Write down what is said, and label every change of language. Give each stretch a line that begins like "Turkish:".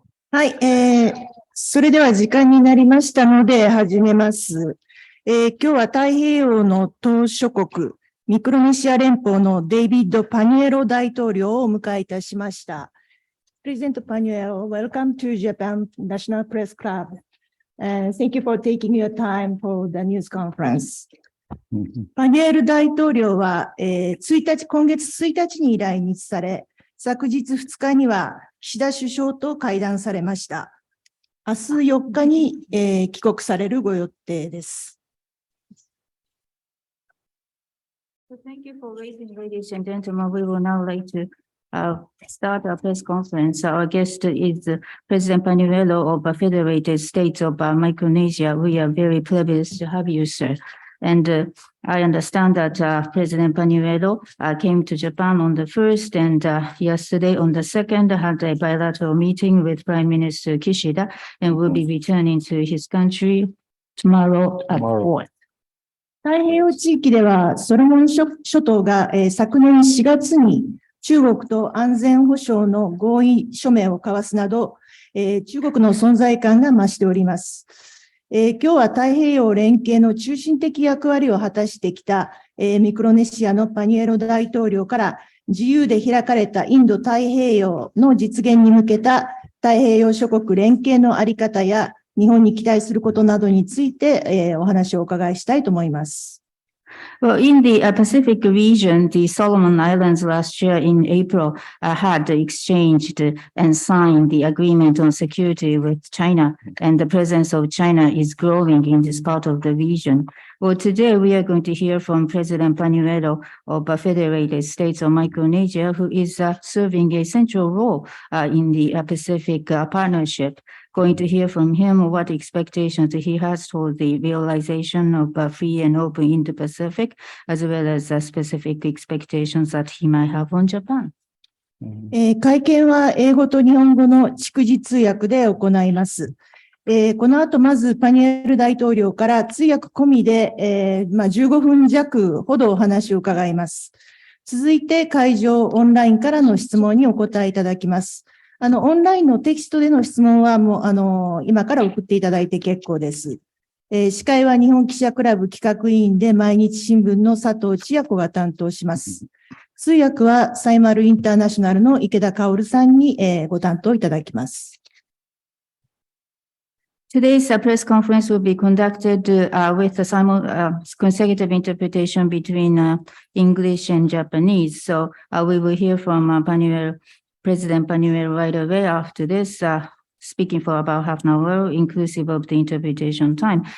Japanese: はい、それでは時間になりましたので始めます。今日は太平洋の島諸国、ミクロネシア連邦のデイビッド・パニュエロ大統領をお迎えいたしました。
English: President Panuelo, welcome to Japan National Press Club. Thank you for taking your time for the news conference.
Japanese: パニュエル大統領は、今月1日に来日され、昨日2日には岸田首相と会談されました。明日4日に、帰国されるご予定です。
English: Thank you for waiting, ladies and gentlemen. We will now like to start our press conference. Our guest is President Panuelo of the Federated States of Micronesia. We are very privileged to have you, sir. And I understand that President Panuelo came to Japan on the 1st and yesterday on the 2nd had a bilateral meeting with Prime Minister Kishida and will be returning to his country tomorrow at 4th.
Japanese: 太平洋地域ではソロモン諸島が、昨年4月に中国と安全保障の合意書面を交わすなど、中国の存在感が増しております。今日は太平洋連携の中心的役割を果たしてきた、ミクロネシアのパニュエロ大統領から自由で開かれたインド太平洋の実現に向けた太平洋諸国連携のあり方や日本に期待することなどについて、お話をお伺いしたいと思います。
English: Well, in the Pacific region, the Solomon Islands last year in April had exchanged and signed the agreement on security with China, and the presence of China is growing in this part of the region. Well, today we are going to hear from President Panuelo of the Federated States of Micronesia, who is serving a central role in the Pacific partnership. Going to hear from him what expectations he has for the realization of a free and open Indo-Pacific, as well as specific expectations that he might have on Japan.
Japanese: 会見は英語と日本語の逐次通訳で行います。この後まずパニュエル大統領から通訳込みで、15分弱ほどお話を伺います。続いて会場オンラインからの質問にお答えいただきます。オンラインのテキストでの質問はもう、今から送っていただいて結構です。司会は日本記者クラブ企画委員で毎日新聞の佐藤千矢子が担当します。通訳はサイマルインターナショナルの池田薫さんに、ご担当いただきます。
English: Today's press conference will be conducted with a consecutive interpretation between English and Japanese. So we will hear from President Panuelo right away after this, speaking for about half an hour, inclusive of the interpretation time.